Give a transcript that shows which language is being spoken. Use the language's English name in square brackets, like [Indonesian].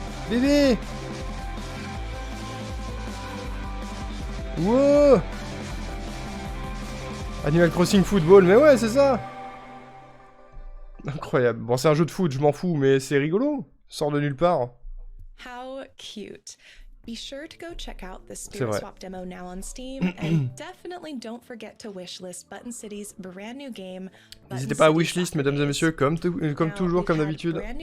[French] Bébé. Wow. Animal Crossing Football, mais ouais, c'est ça. Incroyable. Bon, c'est un jeu de foot, je m'en fous, mais c'est rigolo. Sort de nulle part. [English] How cute. Be sure to go check out the Spirit Swap demo now on Steam, and definitely don't forget to wishlist Button City's brand new game. [French] N'hésitez pas à wishlist, mesdames et messieurs, comme toujours, comme d'habitude.